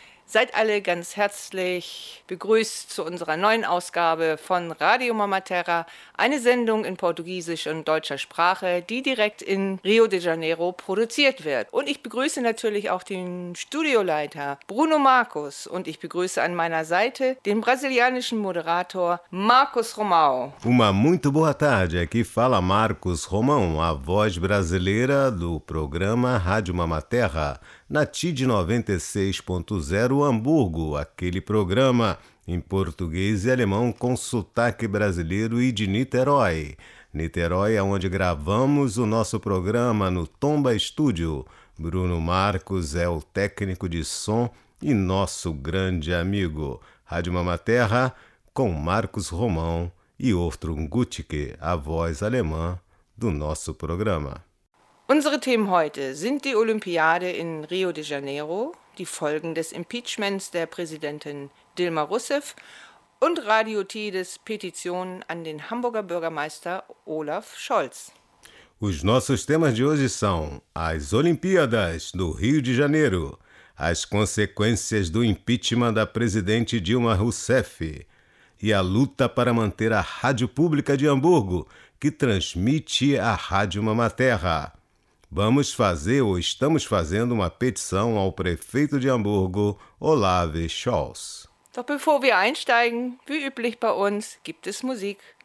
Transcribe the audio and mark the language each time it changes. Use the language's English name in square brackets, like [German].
[German] Seid alle ganz herzlich begrüßt zu unserer neuen Ausgabe von Radio Mama Terra, eine Sendung in portugiesisch und deutscher Sprache, die direkt in Rio de Janeiro produziert wird. Und ich begrüße natürlich auch den Studioleiter Bruno Marcos und ich begrüße an meiner Seite den brasilianischen Moderator Marcos Romão. [Portuguese] Uma muito boa tarde, aqui fala Marcos Romão, a voz brasileira do programa Radio Mama Terra. Na TID 96.0 Hamburgo, aquele programa em português e alemão com sotaque brasileiro e de Niterói. Niterói é onde gravamos o nosso programa no Tomba Estúdio. Bruno Marcos é o técnico de som e nosso grande amigo. Rádio Mama Terra com Marcos Romão e Ortrun Gutke, a voz alemã do nosso programa. [German] Unsere Themen heute sind die Olympiade in Rio de Janeiro, die Folgen des Impeachments der Präsidentin Dilma Rousseff und Radio Tides Petition an den Hamburger Bürgermeister Olaf Scholz. [Portuguese] Os nossos temas de hoje são as Olimpíadas no Rio de Janeiro, as consequências do impeachment da presidente Dilma Rousseff e a luta para manter a Rádio Pública de Hamburgo, que transmite a Rádio Mama Terra. Vamos fazer ou estamos fazendo uma petição ao prefeito de Hamburgo, Olaf Scholz. [German] Doch bevor wir einsteigen, wie üblich bei uns, gibt es Musik.